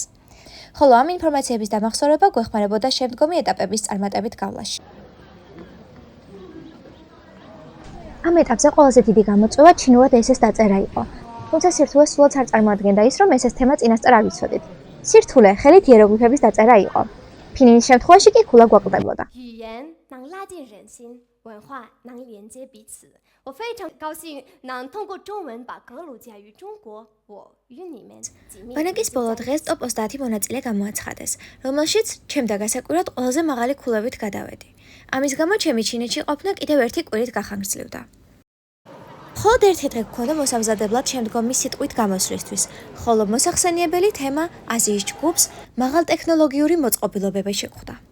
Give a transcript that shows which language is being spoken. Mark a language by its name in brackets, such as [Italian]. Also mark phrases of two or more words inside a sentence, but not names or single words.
[Georgian] ხოლო ამ ინფორმაციების დამახსოვრება გვეხმარებოდა შემდგომი ეტაპების წარმატებით გავლაში. ამ ეტაპზე ყველაზე დიდი გამოწვევა ჩინურად ესეს დაწერა იყო. თუმცა სირთულე სულაც არ წარმოადგენდა ის, რომ ესეს თემა წინასწარ არ ვიცოდით. სირთულე ხელით იეროგლიფების დაწერა იყო. ფინის შემთხვევაში კი ქულა გვაკლდებოდა. [Chinese] 能拉近人心，文化能连接彼此。我非常高兴能通过中文把格鲁吉亚与中国，我与你们紧密。 [Georgian] ბანაკის ბოლო დღეს ტოპ 30 მონაწილე გამოაცხადეს, რომელშიც ჩემ დაგასაკვირად ყველაზე მაღალი ქულებით გადავედი. ამის გამო ჩემი ჩინეთში ყოფნა კიდევ ერთი კვირით გახანგრძლივდა. მხოლოდ ერთი დღე გქონდა მოსამზადებლად შემდგომი სიტყვით გამოსვლისთვის, ხოლო მოსახსენიებელი თემა აზიის ჯგუფს მაღალტექნოლოგიური მოწყობილობები შეხვდა.